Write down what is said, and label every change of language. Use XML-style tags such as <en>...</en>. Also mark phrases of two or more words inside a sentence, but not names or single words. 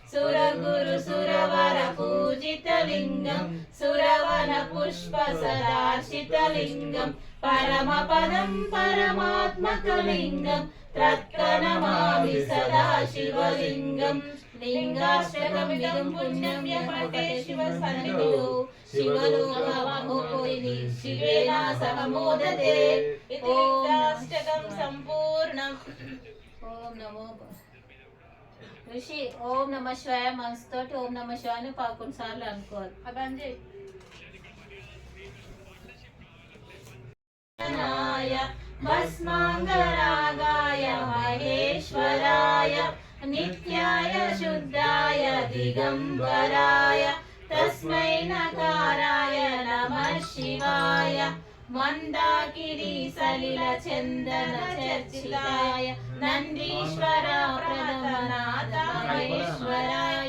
<sa>सुरगुरुसुरवरपूजितलिङ्गं सुरवनपुष्पसदार्चितलिङ्गं परमपदं परमात्मकलिङ्गं तत्त्वनमामि सदा शिवलिङ्गं लिङ्गाष्टकमिदं पुण्यं यः पठे शिवसन्निधौ शिवलोकमहोपैः शिवेन सह मोदते इति लिङ्गाष्टकं सम्पूर्णम्। ఓం నమో ఋషి ఓం నమ శివాయ మనసుతోటి ఓం నమ శివాయ</sa> <te>11 సార్లు అనుకోవాలి.</te> <sa>అబంజే భస్మాంగరాగాయ మహేశ్వరాయ నిత్యాయ శుద్ధాయ దిగంబరాయ తస్మై నకారాయ నమః శివాయ మందాకిని సలిల చందన చర్చితాయ నందీశ్వర ప్రథమనాథ మహేశ్వరాయ</sa>